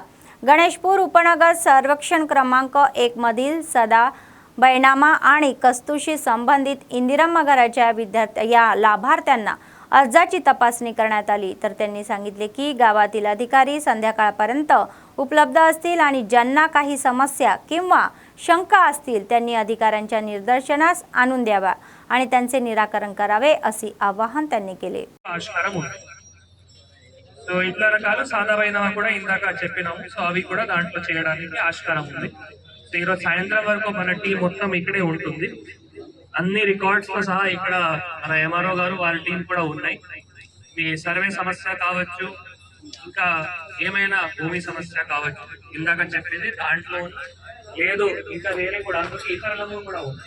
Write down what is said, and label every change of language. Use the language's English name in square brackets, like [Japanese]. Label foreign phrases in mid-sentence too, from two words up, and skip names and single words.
[Marathi] गणेशपूर उपनगर सर्वेक्षण क्रमांक 1 मधील सदा बैनामा आणि कस्तूशी संबंधित इंदिरम्मा घराच्या या लाभार्थ्यांना अर्जाची तपासणी करण्यात आली. तर त्यांनी सांगितले की गावातील अधिकारी संध्याकाळपर्यंत उपलब्ध असतील आणि ज्यांना काही समस्या किंवा शंका असतील त्यांनी अधिकाऱ्यांच्या निदर्शनास आणून द्यावा आणि त्यांचे निराकरण करावे असे आवाहन त्यांनी केले. [Telugu] సో ఇట్లా రకాలు సాదావైనవి కూడా ఇందాక చెప్పినాము. సో అవి కూడా దాంట్లో చేయడానికి ఆస్కారం ఉంది. సో ఈరోజు సాయంత్రం వరకు మన టీం మొత్తం ఇక్కడే ఉంటుంది. అన్ని రికార్డ్స్ తో సహా ఇక్కడ మన ఎంఆర్ఓ గారు వాళ్ళ టీం కూడా ఉన్నాయి. మీ సర్వే సమస్య కావచ్చు, ఇంకా ఏమైనా భూమి సమస్య కావచ్చు, ఇందాక చెప్పింది దాంట్లో లేదు, ఇంకా వేరే కూడా అందుకు ఇతరులకు కూడా ఉన్నాయి.